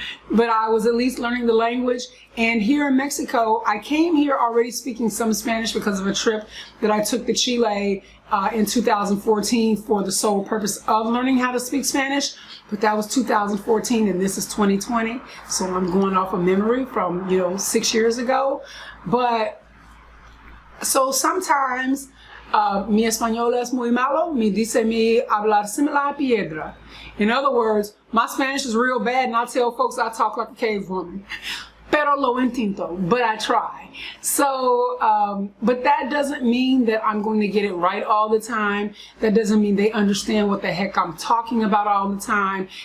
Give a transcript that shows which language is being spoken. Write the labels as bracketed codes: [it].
[en] But I was at least learning the language. And here in Mexico, I came here already speaking some Spanish because of a trip that I took to Chile in 2014 for the sole purpose of learning how to speak Spanish. But that was 2014 and this is 2020. So I'm going off of memory from, 6 years ago. But so sometimes [es] mi español es muy malo, me dice mi hablar similar a piedra. [en] In other words, my Spanish is real bad and I tell folks I talk like a cave woman. [es] Pero lo intento, [en] but I try. So, but that doesn't mean that I'm going to get it right all the time. That doesn't mean they understand what the heck I'm talking about all the time.